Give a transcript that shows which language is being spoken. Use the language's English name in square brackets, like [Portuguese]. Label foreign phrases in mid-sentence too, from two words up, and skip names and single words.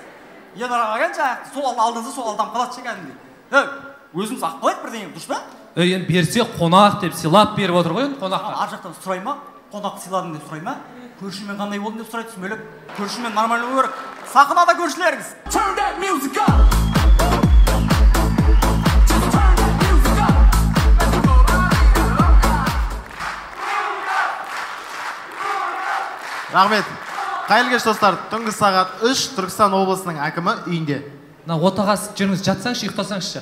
[Kazakh] Ең араған жаңағы сол алдыңызда сол алданып қалады ше кәдімгідей. Өзіміз ақ қалайық бірдеңе, дұрыс па? Енді берсе қонақ деп сыйлап беріп отыр ғой енді қонаққа. Ар жақтан сұрай ма? Қонақ сыйладың деп сұрай ма? Көршімен қандай болдың деп сұрайды сүмелеп. Көршімен нормально болу керек. Сақынада көршілеріңіз. [English] Turn that music up. [Kazakh] Рахмет. Қайырлы кеш достар. Түнгі сағат 3 Түркістан облысының әкімі үйінде. Отаға жүріңіз жатсаңызшы, ұйықтасаңызшы.